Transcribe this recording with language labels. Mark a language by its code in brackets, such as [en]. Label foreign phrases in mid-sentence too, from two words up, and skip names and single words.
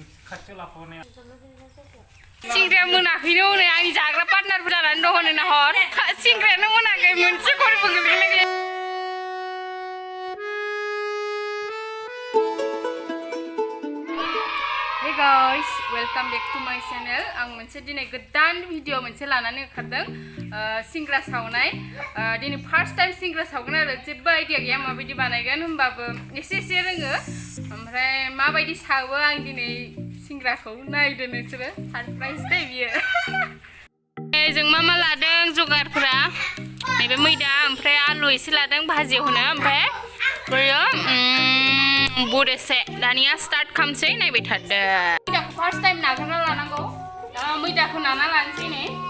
[brx] सिंग्राया मोनाखैनो हनै आंनि जाग्रा पार्टनारबो जानानै दं हनै नाहर सिंग्रायानो मोनाखै मोनसे खरबो गोग्लैनाय [en] Hey guys, welcome back to my channel. [brx] आं मोनसे दिनै गोदान भिडिअ मोनसे लानानै ओंखारदों सिंग्रा सावनाय दिनै [en] first time [brx] सिंग्रा सावगोन आरो जेबो आइडिया गैया माबायदि बानायगोन होमबाबो एसे रोङो ओमफ्राय माबायदि सावो आं दिनै सिंग्राखौ नायदो नोंसोरो सरप्राइज दे बियो जों मा लादों जगारफोरा नैबे मैदा ओमफ्राय आलु एसे लादों भाजियाव होनो ओमफ्राय बैयो बुट एसे दानिया स्टार्ट खालामसै नायबाय थादो मैदाखौ [en] first time [brx] नाग्रोना लानांगौ मैदाखौ नाना लानोसै नै